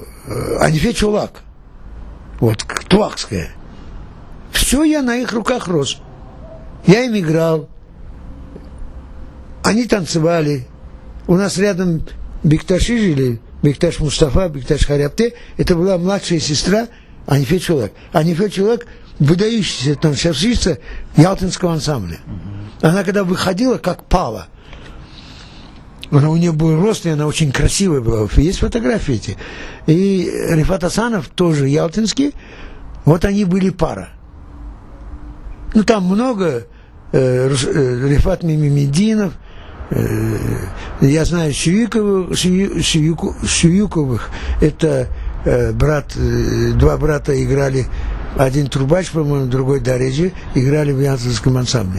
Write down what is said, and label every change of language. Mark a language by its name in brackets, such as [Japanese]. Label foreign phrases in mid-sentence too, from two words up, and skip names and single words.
[Russian] Анифе Чулак, вот, Туакская. Все я на их руках рос. Я им играл, они танцевали. У нас рядом Бекташи жили, Бекташ Мустафа, Бекташ Харябте, это была младшая сестра Анифе Чулак. Анифе Чулак выдающаяся танцовщица ялтинского ансамбля. Она когда выходила, как пала. У нее был рост, и она очень красивая была. Есть фотографии эти. И Рифат Асанов, тоже ялтинский, вот они были пара. Ну, там много, Рифат Мимимединов, я знаю Шиюковых, это два брата играли, один трубач, по-моему, другой Дареджи, играли в ялтинском ансамбле.